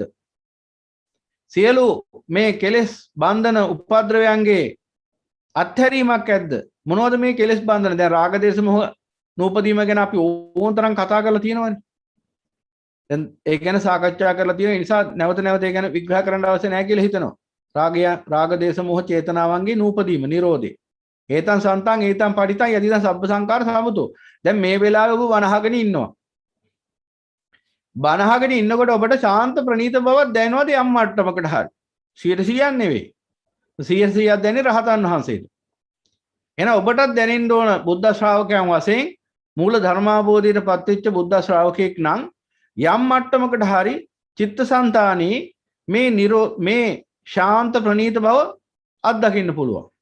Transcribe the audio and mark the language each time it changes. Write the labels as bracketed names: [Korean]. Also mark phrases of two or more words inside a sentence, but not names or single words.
[Sinhala] සියලු මේ කෙලෙස් බන්ධන උපද්‍රවයන්ගේ අත්හැරීමක් ඇද්ද? මොනවද මේ කෙලෙස් බන්ධන? දැන් රාග දේශ මොහ නූපදීම ගැන අපි ඕනතරම් කතා කරලා තියෙනවනේ. දැන් ඒ ගැන සාකච්ඡා කරලා තියෙන නිසා නැවත නැවත ඒ ගැන විග්‍රහ කරන්න අවශ්‍ය නැහැ කියලා හිතනවා. රාගය රාග දේශ මොහ චේතනාවන්ගේ නූපදීම නිරෝධේ. [Pali] ඒතං සන්තං ඒතං පටිතං යදිදං සබ්බ සංකාර සමුතෝ. [Sinhala] දැන් මේ වෙලාවේ ඔබ වනහගෙන ඉන්නවා. බනහගෙන ඉන්නකොට ඔබට ශාන්ත ප්‍රණීත බවක් දැනෙනවද යම් මට්ටමකට හරි 100% නෙවෙයි 100% දැනෙන්නේ රහතන් වහන්සේට. එහෙනම් ඔබටත් දැනෙන්න ඕන බුද්ධ ශ්‍රාවකයන් වශයෙන් මූල ධර්මාභෝධයට පත්වෙච්ච බුද්ධ ශ්‍රාවකෙක් නම් යම් මට්ටමකට හරි චිත්තසංතානී මේ ශාන්ත ප්‍රණීත බව අත්දකින්න පුළුවන්.